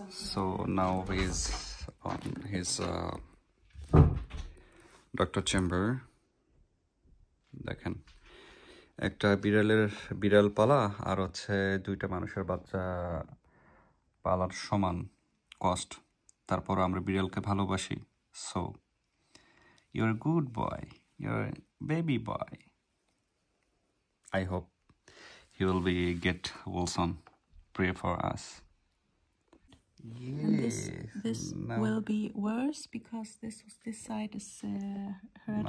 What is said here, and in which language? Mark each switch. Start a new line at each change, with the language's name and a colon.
English: So now he's on his doctor chamber.
Bangla: দেখেন একটা বিড়াল পালা আর হচ্ছে 2টা মানুষের বাচ্চা পালার সমান কস্ট। তারপর আমরা বিড়ালকে ভালোবাসি।
English: So you're a good boy, you're a baby boy. I hope he will get well soon. Pray for us. And this will be worse because this side is hurting.